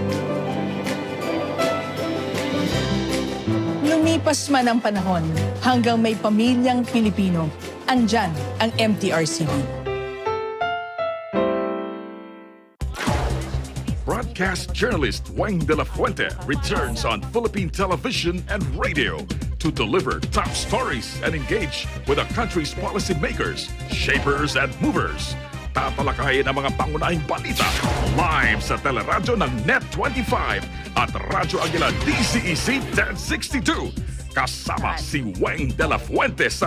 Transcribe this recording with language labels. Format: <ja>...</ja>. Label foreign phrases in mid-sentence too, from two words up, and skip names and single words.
<tl>Lumipas man ang panahon hanggang may pamilyang Pilipino, andyan ang MTRCB.</tl> <en>Broadcast journalist Wang de la Fuente returns on Philippine television and radio to deliver top stories and engage with the country's policymakers, shapers, and movers.</en> <tl>Tatalakayin ang mga pangunahing balita live sa teleradyo ng Net25 at Radyo Aguila DCEC 1062. Kasama si Wang de la Fuente sa</tl>